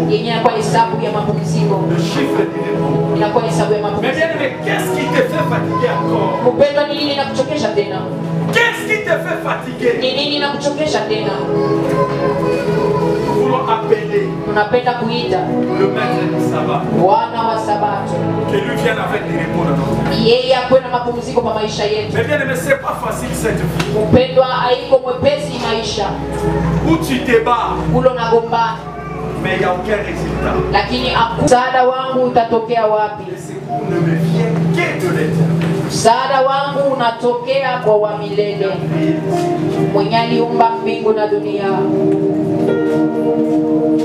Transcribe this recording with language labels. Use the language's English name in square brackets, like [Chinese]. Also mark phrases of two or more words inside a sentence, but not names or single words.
[French] Le chiffre du repos. Mais bien aimé, qu'est-ce qui te fait fatiguer encore? Qu'est-ce qui te fait fatiguer? Vous voulons appeler [Swahili] tunapenda kuita [French] le maître du sabbat. [Swahili] Bwana wa Sabato. [French] Que lui vienne avec des repos dans notre vie. [Swahili] Yeye akuwe na mapumziko kwa maisha yetu. [French] Mais bien aimé, c'est pas facile cette vie. [Swahili] Mpendwa, haiko mwepesi maisha. [French] Où tu te bats, [Swahili] Ulo nagombana. [French] mais il n'y a aucun résultat. [Swahili] Lakini msaada wangu utatokea wapi? [French] Le secours ne me vient que de l'Éternel. [Swahili] Msaada wangu unatokea kwa wa milele, mwenye aliumba mbingu na dunia.